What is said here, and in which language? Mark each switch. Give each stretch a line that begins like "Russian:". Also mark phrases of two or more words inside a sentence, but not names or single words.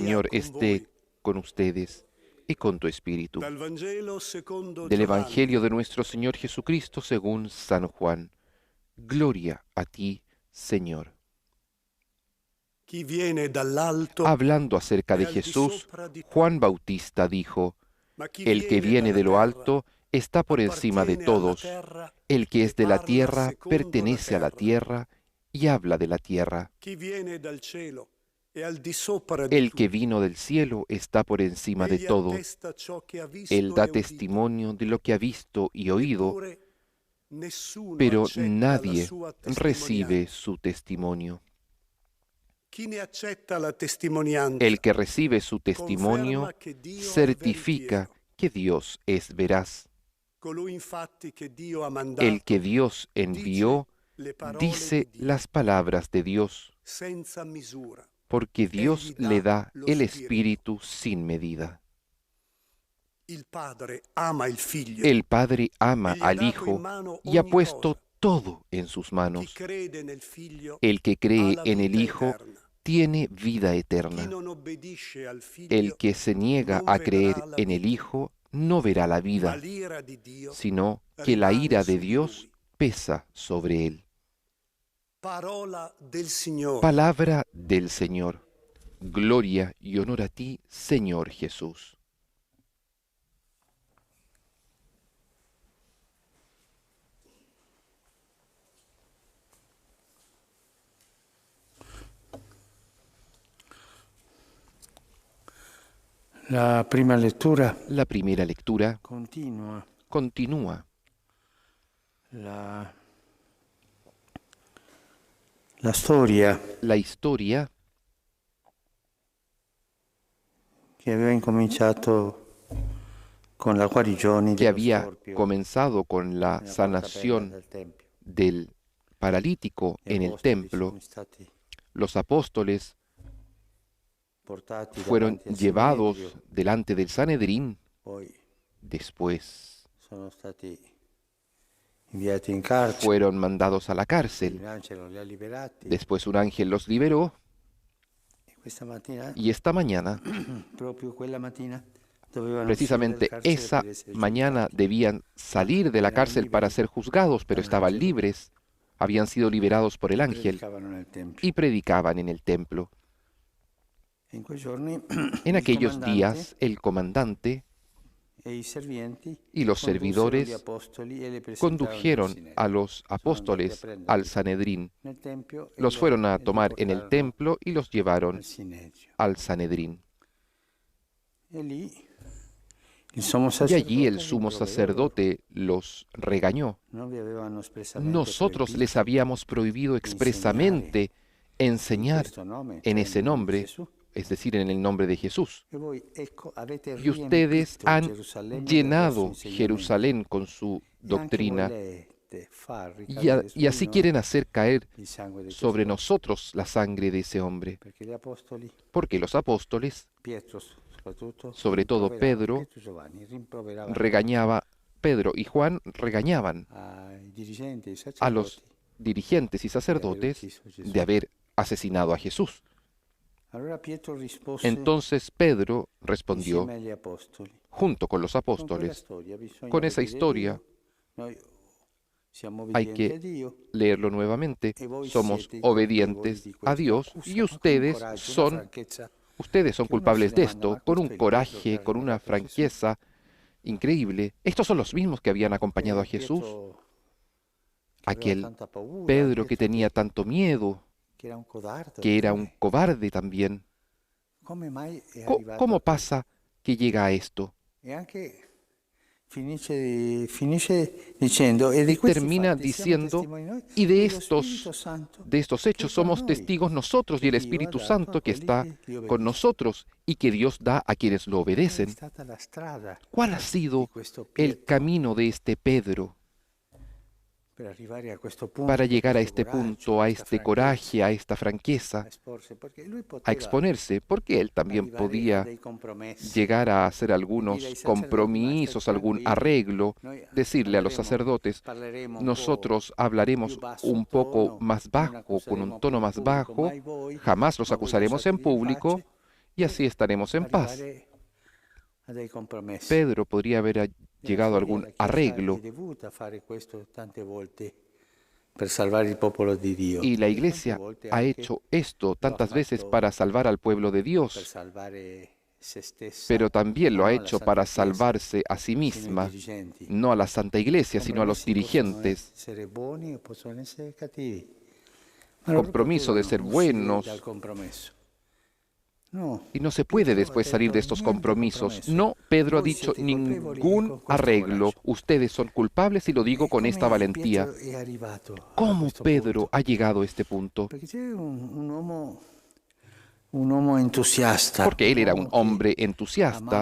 Spanish: Señor con esté voi. con ustedes y con tu espíritu.
Italian: Dal Vangelo secondo
Spanish: Del
Italian: Giovanni.
Spanish: Evangelio de nuestro Señor Jesucristo según San Juan. Gloria a ti, Señor.
Italian: Chi viene dall'alto
Spanish: Hablando acerca
Italian: è
Spanish: de al Jesús,
Italian: di sopra di
Spanish: Juan
Italian: tutti,
Spanish: Bautista dijo,
Italian: ma chi
Spanish: el que viene
Italian: dalla
Spanish: de lo
Italian: terra
Spanish: alto está por encima de
Italian: appartiene alla
Spanish: todos.
Italian: terra
Spanish: El que
Italian: e
Spanish: es de la
Italian: parla
Spanish: tierra
Italian: secondo
Spanish: pertenece a la
Italian: terra.
Spanish: tierra y habla de la tierra.
Italian: Chi viene dal cielo è al di sopra di
Spanish: El que
Italian: tutti.
Spanish: vino del cielo está por encima de
Italian: Egli
Spanish: todo.
Italian: attesta ciò che ha visto
Spanish: Él da
Italian: e udito.
Spanish: testimonio de lo que ha visto y oído,
Italian: Eppure nessuno
Spanish: pero
Italian: accetta la
Spanish: nadie
Italian: sua
Spanish: recibe
Italian: testimonianza.
Spanish: su testimonio.
Italian: Chi ne accetta la testimonianza
Spanish: El que recibe su testimonio
Italian: conferma che Dio è
Spanish: certifica
Italian: veritiero.
Spanish: que Dios es veraz.
Italian: Colui infatti che Dio ha mandato
Spanish: El que Dios envió
Italian: le parole
Spanish: dice
Italian: di Dio
Spanish: las palabras de Dios,
Italian: senza misura.
Spanish: porque Dios
Italian: Egli dà
Spanish: le da
Italian: lo
Spanish: el
Italian: Spirito.
Spanish: Espíritu sin medida.
Italian: Il Padre ama il Figlio.
Spanish: El Padre ama
Italian: e gli ha
Spanish: al
Italian: dato in
Spanish: Hijo
Italian: mano
Spanish: y ha
Italian: ogni
Spanish: puesto
Italian: cosa.
Spanish: todo en sus
Italian: Chi
Spanish: manos.
Italian: crede nel Figlio
Spanish: El que
Italian: ha
Spanish: cree
Italian: la
Spanish: en el
Italian: vita
Spanish: Hijo
Italian: eterna.
Spanish: tiene vida
Italian: Chi
Spanish: eterna.
Italian: non obbedisce al Figlio
Spanish: El que se niega
Italian: non
Spanish: a
Italian: vedrà
Spanish: creer
Italian: la
Spanish: en el
Italian: vita,
Spanish: Hijo no verá la
Italian: ma
Spanish: vida,
Italian: l'ira di Dio
Spanish: sino que la
Italian: rimane
Spanish: ira de
Italian: su di
Spanish: Dios
Italian: lui.
Spanish: pesa sobre él.
Italian: Parola del Signore.
Spanish: Palabra del Señor. Gloria y honor a ti, Señor Jesús.
Italian: La prima lettura
Spanish: La primera lectura
Italian: continua
Spanish: continúa.
Italian: la storia
Spanish: La historia
Italian: che aveva incominciato con la guarigione
Spanish: que
Italian: dello
Spanish: había
Italian: storpio
Spanish: comenzado con la
Italian: nella porta
Spanish: sanación
Italian: del tempio.
Spanish: del paralítico
Italian: Gli
Spanish: en el
Italian: apostoli
Spanish: templo.
Italian: sono stati
Spanish: Los apóstoles
Italian: portati
Spanish: fueron
Italian: davanti al
Spanish: llevados
Italian: Sinedrio,
Spanish: delante del Sanedrín,
Italian: poi
Spanish: después
Italian: sono stati inviati in carcere,
Spanish: fueron mandados a la
Italian: un
Spanish: cárcel,
Italian: angelo li ha liberati
Spanish: después un ángel los liberó
Italian: e questa mattina,
Spanish: y esta mañana,
Italian: proprio quella mattina, dovevano
Spanish: precisamente
Italian: uscire dal carcere
Spanish: esa
Italian: per essere
Spanish: mañana
Italian: giudicati.
Spanish: debían salir de la Eran cárcel para
Italian: liberi
Spanish: ser juzgados, pero estaban
Italian: dall'angelo
Spanish: libres, habían sido liberados por el
Italian: e
Spanish: ángel
Italian: predicavano nel tempio.
Spanish: y predicaban en el templo.
Italian: In quei giorni
Spanish: En
Italian: il
Spanish: aquellos
Italian: comandante
Spanish: días el comandante
Italian: e i serventi
Spanish: y los
Italian: condussero gli
Spanish: servidores
Italian: apostoli e li presentarono al
Spanish: condujeron
Italian: Sinedrio.
Spanish: a los
Italian: Sono andati a
Spanish: apóstoles
Italian: prenderli
Spanish: al Sanedrín,
Italian: nel tempio e
Spanish: los fueron a
Italian: li
Spanish: tomar en el
Italian: portarono
Spanish: templo y los llevaron
Italian: al Sinedrio.
Spanish: al Sanedrín.
Italian: E lì il sommo
Spanish: Y allí el
Italian: sacerdote
Spanish: sumo
Italian: rimproverò loro.
Spanish: sacerdote los regañó.
Italian: Non vi avevano espressamente
Spanish: Nosotros les
Italian: proibito
Spanish: habíamos prohibido expresamente
Italian: in
Spanish: enseñar
Italian: questo nome,
Spanish: en
Italian: cioè
Spanish: ese
Italian: nel nome di
Spanish: nombre,
Italian: Gesù.
Spanish: es decir, en el nombre de Jesús.
Italian: E voi, ecco, avete
Spanish: Y ustedes
Italian: riempito
Spanish: han
Italian: Gerusalemme del vostro
Spanish: llenado
Italian: insegnamento.
Spanish: Jerusalén con su
Italian: E anche
Spanish: doctrina
Italian: volete far
Spanish: y,
Italian: ricadere su
Spanish: y así
Italian: di noi
Spanish: quieren hacer caer
Italian: il sangue di
Spanish: sobre
Italian: questo uomo.
Spanish: nosotros la sangre de ese hombre.
Italian: Perché gli apostoli,
Spanish: Porque los apóstoles,
Italian: Pietro soprattutto,
Spanish: sobre todo
Italian: rimproveravano,
Spanish: Pedro,
Italian: Pietro e Giovanni rimproveravano
Spanish: regañaba, Pedro y Juan regañaban
Italian: ai dirigenti, ai
Spanish: a los
Italian: sacerdoti.
Spanish: dirigentes y sacerdotes de haber asesinado a Jesús.
Italian: Allora Pietro rispose
Spanish: Entonces Pedro respondió,
Italian: insieme agli apostoli.
Spanish: junto con los
Italian: Con quella
Spanish: apóstoles,
Italian: storia bisogna
Spanish: con esa
Italian: obbedire a
Spanish: historia
Italian: Dio. Noi siamo
Spanish: hay
Italian: obbedienti
Spanish: que
Italian: a Dio.
Spanish: leerlo nuevamente,
Italian: E voi
Spanish: somos
Italian: siete i colpevoli
Spanish: obedientes
Italian: di
Spanish: a
Italian: questo.
Spanish: Dios
Italian: Accusa,
Spanish: y
Italian: ma con un
Spanish: ustedes
Italian: coraggio, una
Spanish: son,
Italian: franchezza
Spanish: ustedes son
Italian: che uno
Spanish: culpables
Italian: si
Spanish: de
Italian: domanda,
Spanish: esto,
Italian: ma
Spanish: con un
Italian: questo è il Pietro
Spanish: coraje,
Italian: che ha
Spanish: con una
Italian: ricordato a Gesù?
Spanish: franqueza increíble. Estos son los mismos que habían acompañado a Jesús,
Italian: Pietro, che aveva
Spanish: aquel
Italian: tanta paura,
Spanish: Pedro que
Italian: Pietro
Spanish: tenía tanto miedo,
Italian: che era un codardo,
Spanish: que era un
Italian: come-
Spanish: cobarde también.
Italian: come mai è
Spanish: Co-
Italian: arrivato
Spanish: ¿Cómo
Italian: a questo?
Spanish: pasa que llega a esto?
Italian: E anche finisce dicendo, e di questi
Spanish: Termina
Italian: fatti siamo
Spanish: diciendo,
Italian: testimoni noi,
Spanish: y
Italian: e lo Spirito Santo
Spanish: de estos hechos
Italian: che con
Spanish: somos
Italian: noi,
Spanish: testigos nosotros y el
Italian: che Dio ha
Spanish: Espíritu
Italian: dato a
Spanish: Santo que
Italian: quelli
Spanish: está
Italian: che gli
Spanish: con
Italian: obbediscono.
Spanish: nosotros y que Dios da a quienes lo
Italian: Qual è
Spanish: obedecen.
Italian: stata la strada
Spanish: ¿Cuál ha
Italian: di
Spanish: sido
Italian: questo
Spanish: el
Italian: Pietro
Spanish: camino de este Pedro
Italian: per arrivare a questo punto,
Spanish: para
Italian: con
Spanish: llegar a
Italian: questo
Spanish: este
Italian: coraggio,
Spanish: punto, a
Italian: questa
Spanish: este
Italian: franchezza,
Spanish: coraje, a esta
Italian: a
Spanish: franqueza,
Italian: esporsi? Perché lui
Spanish: a
Italian: poteva
Spanish: exponerse? Porque él también
Italian: arrivare a
Spanish: podía
Italian: dei compromessi
Spanish: llegar a hacer
Italian: e dire ai
Spanish: algunos
Italian: sacerdoti, ma state
Spanish: compromisos, algún
Italian: tranquilli,
Spanish: arreglo,
Italian: noi
Spanish: decirle a los sacerdotes,
Italian: parleremo un po'
Spanish: nosotros
Italian: più
Spanish: hablaremos
Italian: basso
Spanish: un poco
Italian: tono,
Spanish: más
Italian: non
Spanish: bajo, con un
Italian: accuseremo più
Spanish: tono
Italian: in
Spanish: más
Italian: pubblico
Spanish: bajo,
Italian: mai voi,
Spanish: jamás los
Italian: ma voi
Spanish: acusaremos en
Italian: lasciatevi in
Spanish: público
Italian: pace,
Spanish: y así estaremos en paz.
Italian: arrivare a dei compromessi.
Spanish: Pedro podría haber
Italian: Nella
Spanish: llegado a
Italian: storia
Spanish: algún
Italian: la Chiesa
Spanish: arreglo
Italian: è dovuta fare questo tante volte per salvare il popolo di Dio.
Spanish: y la
Italian: E tante
Spanish: iglesia
Italian: volte
Spanish: ha
Italian: anche
Spanish: hecho esto tantas veces
Italian: fatto
Spanish: para salvar al pueblo de
Italian: per
Spanish: Dios,
Italian: salvare se stessa,
Spanish: pero también lo
Italian: ma
Spanish: ha
Italian: non la
Spanish: hecho
Italian: Santa
Spanish: para
Italian: Chiesa,
Spanish: salvarse a sí
Italian: sino i
Spanish: misma,
Italian: dirigenti.
Spanish: no a la Santa Iglesia, sino a los
Italian: Compromessi possono
Spanish: dirigentes.
Italian: essere buoni o possono essere cattivi. Ma la loro
Spanish: Compromiso de
Italian: cultura
Spanish: ser
Italian: non si vede
Spanish: buenos,
Italian: dal compromesso.
Spanish: No, y no se puede
Italian: Pietro ha
Spanish: después salir
Italian: detto
Spanish: de estos
Italian: niente
Spanish: compromisos.
Italian: compromesso.
Spanish: No, Pedro ha
Italian: Voi
Spanish: dicho
Italian: siete colpevoli
Spanish: ningún
Italian: con questo
Spanish: arreglo.
Italian: coraggio.
Spanish: Ustedes son culpables y lo digo
Italian: E
Spanish: con
Italian: come
Spanish: esta valentía.
Italian: Pietro è arrivato a
Spanish: ¿Cómo
Italian: questo
Spanish: Pedro
Italian: punto?
Spanish: ha llegado a este punto?
Italian: Perché c'è un uomo entusiasta,
Spanish: Porque él era un
Italian: che
Spanish: hombre entusiasta,